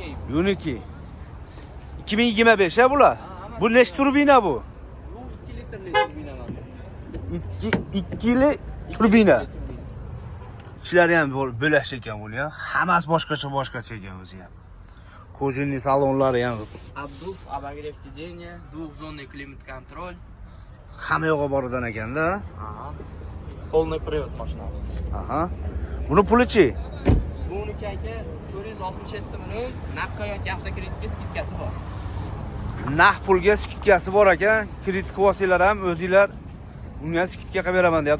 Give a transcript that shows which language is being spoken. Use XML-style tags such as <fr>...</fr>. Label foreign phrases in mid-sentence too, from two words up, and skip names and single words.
<uz>Unity. 2025 ha bular. Bu nechta turbina bu? Bu 2 litrli turbina motor. 2li turbina. Ichlari ham bo'lash ekan buni ham. Hammasi boshqacha ekan o'zi ham. Kojinli salonlari ham.</uz> <ru>Обдув, обогрев сиденья, двухзонный климат-контроль.</ru> <uz>Hamma yo'g'i boridan ekanda. Aha.</uz> <ru>Полный привод</ru> <uz>mashinamiz. Aha. Buni pulichi? Buniki aka 467 million, naqd yoki avtokreditga skidkasi bor. Naqd pulga skidkasi bor ekan. Kredit vositalar ham o'zingizlar unga skidka qilib beraman deyapti.</uz>